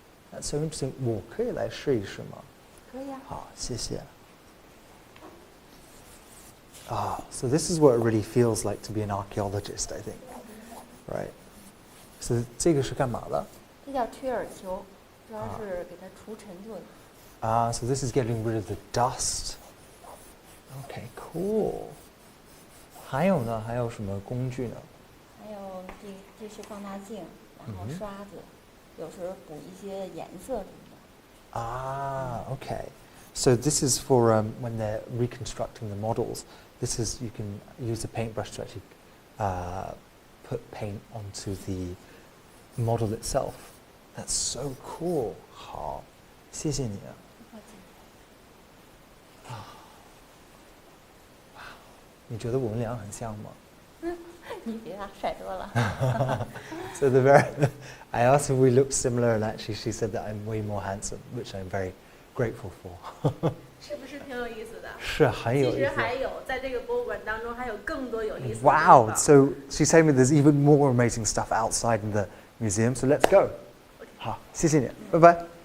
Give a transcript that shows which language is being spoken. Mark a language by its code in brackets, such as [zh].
[en] That's so interesting. [zh] 我可以来试一试吗？可以啊。好，谢谢。 [en] Ah, so this is what it really feels like to be an archaeologist, I think, right? [zh] So 这个是干嘛的？这叫推耳球，主要是给它除尘做的。 [en] Ah, so this is getting rid of the dust. Okay, cool. [zh] 还有呢？还有什么工具呢？还有这是放大镜，然后刷子，有时候补一些颜色什么的。 [en] Ah, okay. So this is for when they're reconstructing the models. This is, you can use a paintbrush to actually put paint onto the model itself. That's so cool. [zh] 好，谢谢你啊。不客气。你觉得我们俩很像吗？你比他帅多了。 [en] So I asked if we looked similar, and actually she said that I'm way more handsome, which I'm very grateful for. [zh] 是不是挺有意思的？是很有意思。其实还有，在这个博物馆当中还有更多有意思的地 [en] Wow! [zh] 方。 [en] So she's telling me there's even more amazing stuff outside in the museum. So let's go. [zh] 好，谢谢你，拜拜。